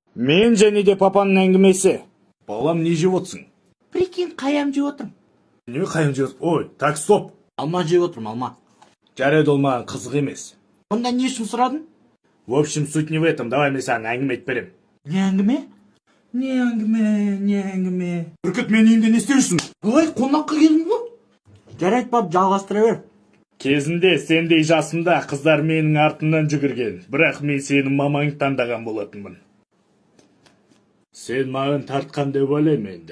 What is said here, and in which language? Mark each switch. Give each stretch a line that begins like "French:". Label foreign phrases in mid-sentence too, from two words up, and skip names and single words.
Kazakh: Мен және де папаның әңгімесі. Балам, не жеп отырсың? Прикинь, қаям жеп отырмын. Не қайым жеп? Ой,
Russian: так, стоп.
Kazakh: Алма жеп отырмын, алма. Жарайды, ол маған қызық емес. Онда не үшін сұрадың?
Russian: В общем, суть не в этом.
Kazakh: Давай мен саған әңгіме айтып берем. Не әңгіме? Не әңгіме. Бүркіт, мен үйімде не істеушісің? Ой, қонаққа келдің ғой. Жарайды, пап, жалғастыра бер. Кезінде сендей жасымда қыздар менің артымнан жүгірген. Бірақ мен сенің мамаңды таңдаған болатынмын. Сен маған тартқан деп ойлаймын енді.